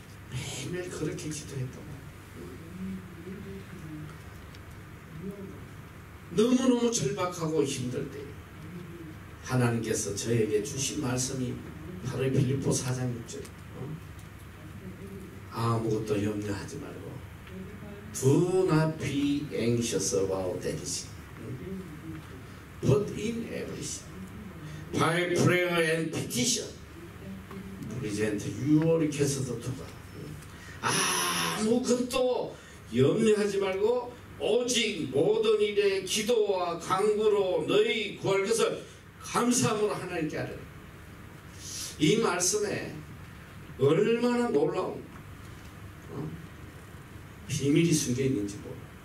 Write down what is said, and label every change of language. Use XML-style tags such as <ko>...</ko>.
<ko>매일매일 그렇게 기도했던 거예요. 너무너무 절박하고 힘들 때 하나님께서 저에게 주신 말씀이 바로 빌립보 4장 6절. 아무것도 염려하지 말고</ko> <en>Do not be anxious about anything, but in everything by prayer and petition present your requests to God.</en> <ko>아무것도 염려하지 말고 오직 모든 일에 기도와 간구로 너희 구할 것을 감사함으로 하나님께 하라. 이 말씀에 얼마나 놀라운 비밀이 숨겨 있는지 몰라.</ko>